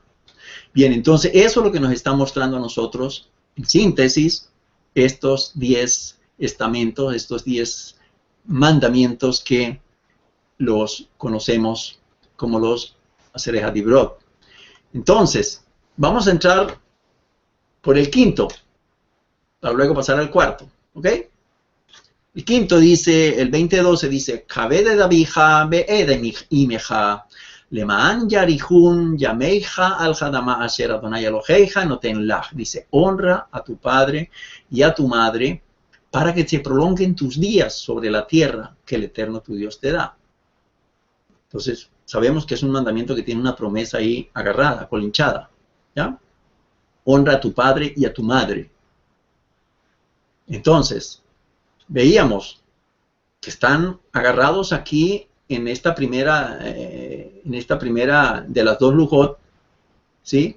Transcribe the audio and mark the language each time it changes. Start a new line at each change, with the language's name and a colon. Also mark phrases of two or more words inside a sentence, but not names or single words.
Spanish: Bien, entonces eso es lo que nos está mostrando a nosotros, en síntesis, estos 10 estamentos, estos 10 mandamientos que los conocemos como los
Hebrew: עשרת הדברות.
Spanish: Entonces, vamos a entrar por el quinto, para luego pasar al cuarto, ¿ok? El quinto dice, el 20:12 dice,
Hebrew: כבד את אביך ואת אמך למען יאריכון ימיך על האדמה אשר יהוה אלהיך נתן לך.
Spanish: Dice, honra a tu padre y a tu madre para que te prolonguen tus días sobre la tierra que el Eterno tu Dios te da. Entonces, sabemos que es un mandamiento que tiene una promesa ahí agarrada, colinchada. ¿Ya? Honra a tu padre y a tu madre. Entonces, veíamos que están agarrados aquí en esta primera de las dos lujot, ¿sí?